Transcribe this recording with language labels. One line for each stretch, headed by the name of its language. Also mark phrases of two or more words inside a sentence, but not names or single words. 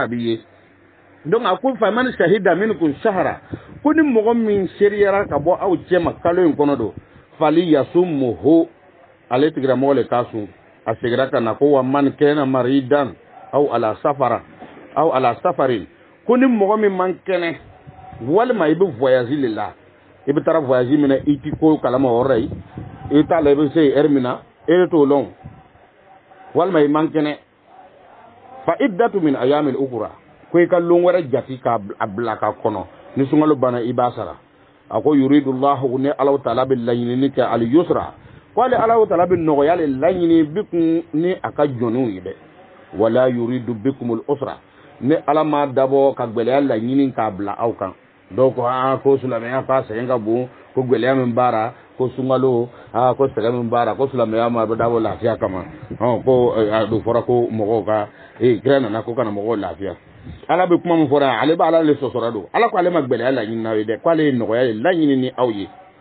Bambara: a b'i ye donc a ko
Arabic: فمن شهد منكم الشهر
Bambara: ko ni mɔgɔ min seriyara ka bɔ aw cɛ ma kalo in kɔnɔ don
Arabic: فليصمه
Bambara: ale tigira mɔgɔ le k'a sun a segira ka na ko
Arabic: ومن كان مريضا أو على سفر
Bambara: ko ni mɔgɔ min man kɛnɛ walima i bɛ voyage le la i bɛ taara voyage minɛ i ti ko kalama o yɔrɔ ye i t'a la i bɛ se heure min na e t'o lɔn walima i man kɛnɛ
Arabic: فعدة من أيام أخر
Bambara: ko i ka lon wɛrɛ jati k'a bila ka kɔnɔ ni sunkalo banna i b'a sara a ko yuridullahu ni Alahu taala bɛ laɲinini kɛ
Arabic: اليسر
Bambara: ko ale Alahu taala bɛ nɔgɔya le laɲini bikum ni a ka jɔnniw ye dɛ
Arabic: ولا يريد بكم العسر
Bambara: ni Ala ma dabɔ ka gɛlɛya laɲini k'a bila aw kan dɔw ko ko silamɛya k'a sɛgɛn ka bon ko gɛlɛya min b'ara ko sunkalo ko sɛgɛn min b'ara ko silamɛya ma dabɔ lafiya kama ko a do fɔra ko mɔgɔw ka kira nana ko kana mɔgɔw lafiya Ala bɛ kuma min fɔra ale bɛ Ala le sɔsɔra don Ala ko ale ma gɛlɛya laɲini n'aw ye dɛ ko ale ye nɔgɔya laɲini ni aw ye